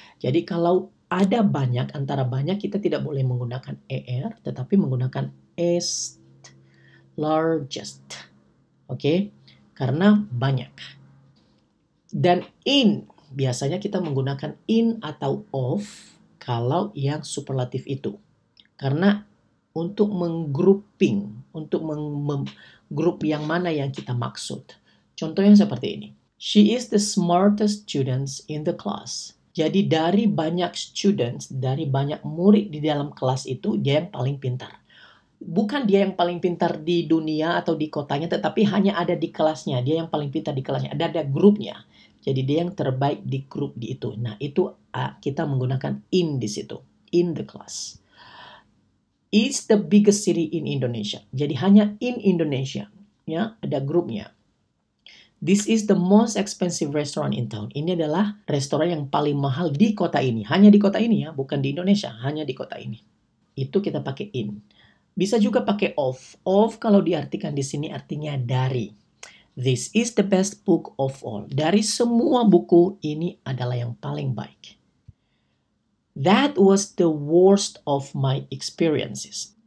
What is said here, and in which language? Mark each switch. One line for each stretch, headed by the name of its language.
Indonesian: Jadi kalau ada banyak, antara banyak kita tidak boleh menggunakan er, tetapi menggunakan est. Largest. Oke? Karena banyak. Dan in, biasanya kita menggunakan in atau of kalau yang superlatif itu. Karena untuk menggrouping, untuk menggrup yang mana yang kita maksud. Contohnya seperti ini.
English: She is the smartest students in the class.
Indonesian: Jadi dari banyak students, dari banyak murid di dalam kelas itu, dia yang paling pintar. Bukan dia yang paling pintar di dunia atau di kotanya, tetapi hanya ada di kelasnya. Dia yang paling pintar di kelasnya. Ada grupnya. Jadi dia yang terbaik di grup di itu. Nah, itu kita menggunakan in di situ.
English: In the class. It's the biggest city in Indonesia.
Indonesian: Jadi hanya
English: in Indonesia.
Indonesian: Ya, ada grupnya.
English: This is the most expensive restaurant in town.
Indonesian: Ini adalah restoran yang paling mahal di kota ini. Hanya di kota ini ya, bukan di Indonesia. Hanya di kota ini. Itu kita pakai in. Bisa juga pakai of. Of kalau diartikan di sini artinya dari.
English: This is the best book of all.
Indonesian: Dari semua buku, ini adalah yang paling baik.
English: That was the worst of my experiences.